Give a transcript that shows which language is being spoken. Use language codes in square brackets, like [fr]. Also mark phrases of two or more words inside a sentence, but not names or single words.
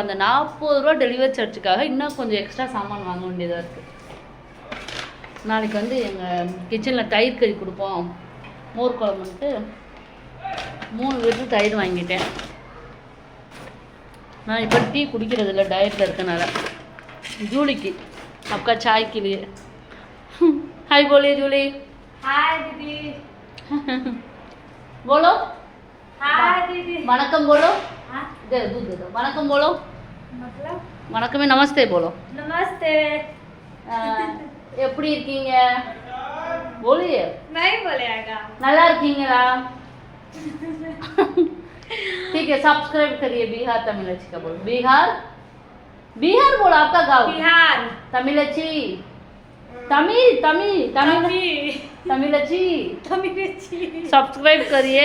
[ta] அந்த 40 ரூபா [en] delivery chargeக்காக [ta] இன்னும் கொஞ்சம் எக்ஸ்ட்ரா சாமான் வாங்க வேண்டியதாக இருக்குது. நாளைக்கு எங்கள் கிச்சனில் தயிர் கறி கொடுப்போம், மோர் குழம்புன்ட்டு 3 லிட்டர் தயிர் வாங்கிட்டேன். நான் இப்போ டீ குடிக்கிறது இல்லை, டயட்டில் இருக்கனால. [hi] जूली आपका चाय के लिए हाय बोलिए जूली। हाय दीदी। बोलो हाय दीदी। वणकम बोलो। दे दूध दे दो। वणकम बोलो, मतलब वणकम में नमस्ते बोलो। नमस्ते। [ta] எப்படி இருக்கீங்க बोलिए। [hi] नहीं बोलेगा। [ta] நல்லா இருக்கீங்களா? [hi] ठीक है, सब्सक्राइब करिए। बिहार तमिलची का बोलो। बिहार बिहार बोलो, आपका गाँव बिहार। तमिलची तमिल तमिल तमिल तमिलची तमिलची। सब्सक्राइब करिए,